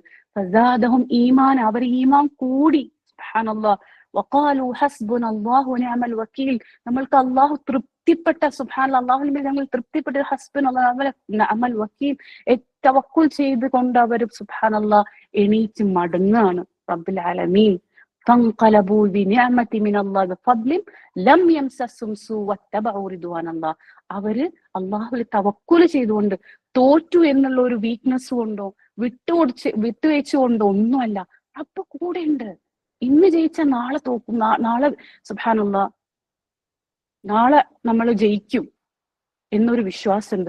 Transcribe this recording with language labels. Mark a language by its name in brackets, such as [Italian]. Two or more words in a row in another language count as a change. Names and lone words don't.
[Arabic] فزادهم إيمانا, [Malayalam] അവർ ഈമാൻ കൂടി. [Arabic] سبحان الله وقالوا حسبنا الله ونعم الوكيل, [Malayalam] നമ്മൾക്ക് അല്ലാഹു തൃപ്തിപ്പെട്ട, സുബ്ഹാനല്ലാഹ് അല്ലാഹുവിൽ ഞങ്ങൾ തൃപ്തിപ്പെട്ട, [Arabic] حسبنا الله ونعم الوكيل [Malayalam] തവക്കുൽ ചെയ്തുകൊണ്ട് അവർ സുബ്ഹാനല്ലാഹ് എണീറ്റ് മടങ്ങാണ്. [Arabic] رب العالمين فانقلبوا بنعمة من الله بفضل لم يمسسهم سوء واتبعوا رضوان الله. [Malayalam] അവര് അള്ളാഹുവിൽ തവക്കുൽ ചെയ്തുകൊണ്ട് തോറ്റു എന്നുള്ള ഒരു വീക്ക്നെസ് കൊണ്ടോ വിട്ടുവെച്ചുകൊണ്ടോ ഒന്നുമല്ല. റബ്ബ് കൂടെ ഉണ്ട്. ഇന്ന് ജയിച്ച നാളെ തോക്കും, നാളെ സുബ്ഹാനല്ലാഹ് നാളെ നമ്മൾ ജയിക്കും എന്നൊരു വിശ്വാസമുണ്ട്.